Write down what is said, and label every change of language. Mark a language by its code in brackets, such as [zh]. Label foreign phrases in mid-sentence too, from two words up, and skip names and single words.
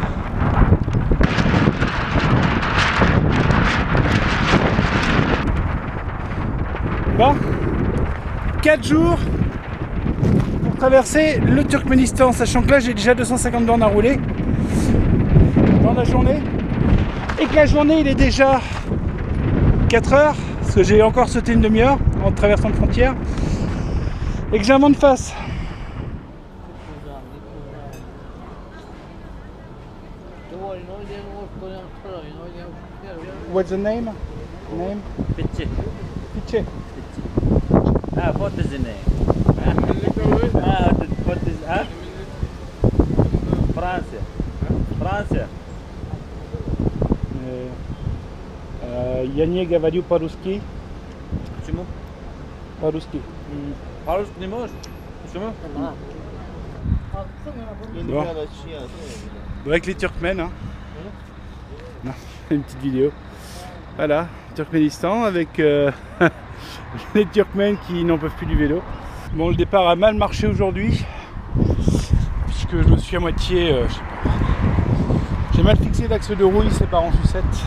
[fr] Bon, 4 jours pour traverser le Turkménistan, sachant que là j'ai déjà 250 bornes à rouler dans la journée et que la journée il est déjà 4 heures parce que j'ai encore sauté une demi-heure en traversant la frontière et que j'ai un vent de face. [en] What's the name? Pitche. Pitche. Ah, what is the name? What is France. France. [ru] Я не говорю по-русски. Почему? По-русски. По-русски не можешь? Почему? [fr] Bon. Avec les Turkmènes. Hein. Non, une petite vidéo. Voilà, Turkménistan avec les Turkmènes qui n'en peuvent plus du vélo. Bon, le départ a mal marché aujourd'hui puisque je me suis à moitié, je sais pas, j'ai mal fixé l'axe de rouille, c'est par en sucette.